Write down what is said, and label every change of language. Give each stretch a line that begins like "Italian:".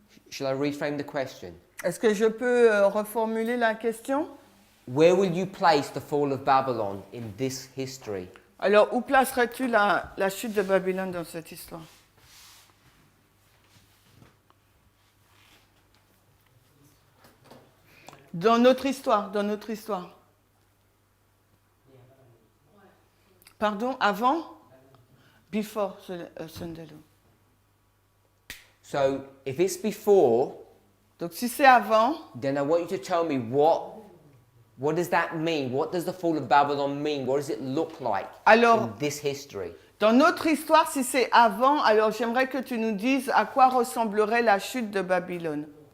English: Shall I reframe the question?
French: Est-ce que je peux reformuler la question?
English: Where will you place the fall of Babylon in this history?
French: Alors, où placerais-tu la chute de Babylone dans cette histoire? Dans notre histoire, dans notre histoire. Pardon, avant?
English: Before Sunday law. So, if it's before,
French: Donc, si c'est avant,
English: then I want you to tell me what does that mean? What does the fall of Babylon mean? What does it look like
French: Alors,
English: in this history?
French: dans notre histoire, si c'est avant, alors j'aimerais que tu nous dises à quoi ressemblerait la chute de Babylone.